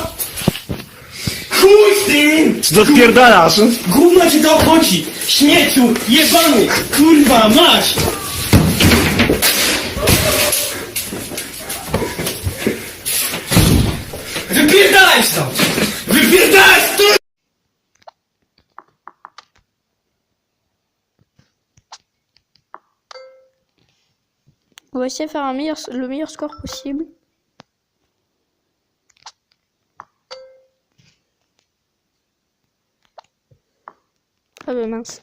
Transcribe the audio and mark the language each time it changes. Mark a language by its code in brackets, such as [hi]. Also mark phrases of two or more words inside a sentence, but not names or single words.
[pl] Chuj z tym! Co to odpierdalasz? Gówno cię to obchodzi! Śmieciu! Jebany! Kurwa mać! Wypierdalaj stąd! Spierdalaj stąd! [fr] On va essayer de faire le meilleur score possible. Ah bah mince.